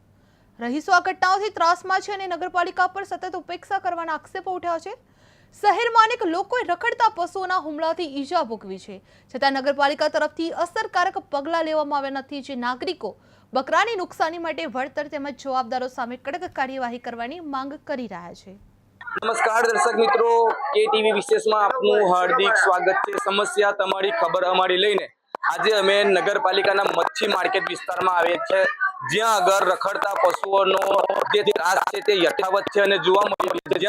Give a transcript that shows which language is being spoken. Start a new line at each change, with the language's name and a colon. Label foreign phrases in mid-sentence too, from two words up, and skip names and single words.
Gujarati: રહીશો આ ઘટનાઓથી ત્રાસમાં છે અને નગરપાલિકા પર સતત ઉપેક્ષા કરવાના આક્ષેપો ઉઠ્યા છે। શહેરમાં અનેક લોકોએ રખડતા પશુઓના હુમલાથી ઈજા ભોગવી છે, છતાં નગરપાલિકા તરફથી અસરકારક પગલાં લેવામાં આવ્યા નથી, જે નાગરિકો બકરાની નુકસાની માટે વળતર તેમજ જવાબદારો સામે કડક કાર્યવાહી કરવાની માંગ કરી રહ્યા છે।
Hindi: नमस्कार दर्शक मित्रों, के टीवी विशेष में आपनु हार्दिक स्वागत है।
Gujarati: સમસ્યા તમારી ખબર અમારી લઈને આજ અમે નગરપાલિકાના મચ્છી માર્કેટ વિસ્તાર મેં આવે છે, જ્યાં અગર રખડતા પશુઓનો જે ત્રાસ છે તે યથાવત છે અને જોવા મળી રહ્યો છે।